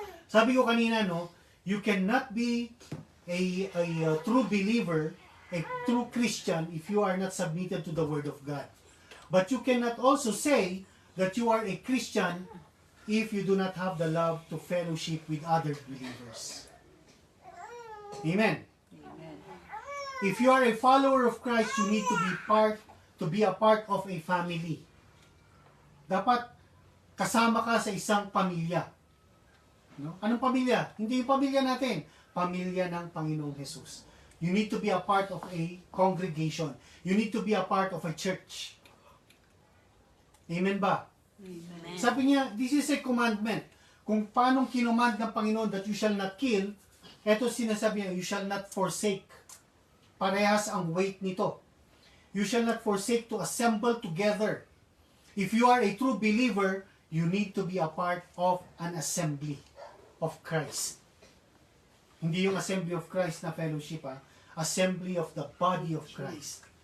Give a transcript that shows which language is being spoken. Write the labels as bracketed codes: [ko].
[tl] Sabi ko kanina, [en] no, you cannot be a true believer, a true Christian if you are not submitted to the Word of God. But you cannot also say that you are a Christian if you do not have the love to fellowship with other believers. Amen. Amen. If you are a follower of Christ, you need to be a part of a family. [tl] Dapat kasama ka sa isang pamilya. No? Anong pamilya? Hindi yung pamilya natin. Pamilya ng Panginoong Jesus. [en] You need to be a part of a congregation. You need to be a part of a church. [tl] Amen ba? [en] Amen. [tl] Sabi niya, [en] this is a commandment. [tl] Kung paano kinumand ng Panginoon [en] that you shall not kill, [tl] eto sinasabi niya, [en] you shall not forsake. [tl] Parehas ang weight nito. [en] You shall not forsake to assemble together. If you are a true believer, you need to be a part of an assembly of Christ. [tl] Hindi yung [en] assembly of Christ na fellowship, assembly of the body of Christ.